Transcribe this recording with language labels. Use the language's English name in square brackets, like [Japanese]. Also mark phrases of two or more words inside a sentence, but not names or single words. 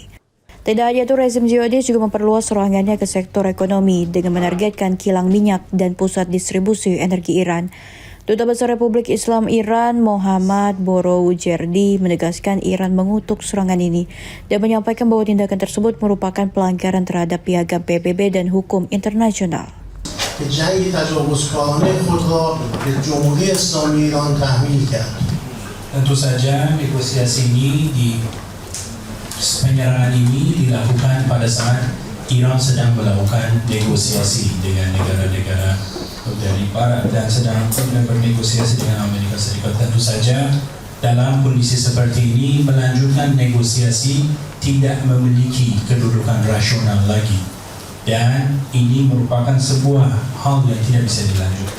[Indonesian] Tidak hanya itu, rezim Zionis juga memperluas serangannya ke sektor ekonomi dengan menargetkan kilang minyak dan pusat distribusi energi Iran. Duta Besar Republik Islam Iran Muhammad Boroujerdi menegaskan Iran mengutuk serangan ini dan menyampaikan bahwa tindakan tersebut merupakan pelanggaran terhadap piagam PBB dan hukum internasional. [Persian] جنگ تجاوزکارانه خود را به جمهوری اسلامی ایران تحمیل کرد. [Indonesian] Tentu saja negosiasi ini penyerangan ini dilakukan pada saat Iran sedang melakukan negosiasi dengan negara-negara dari Barat dan sedang bernegosiasi dengan Amerika Serikat. Tentu saja dalam kondisi seperti ini melanjutkan negosiasi tidak memiliki kedudukan rasional lagi dan ini merupakan sebuah hal yang tidak bisa dilanjutkan.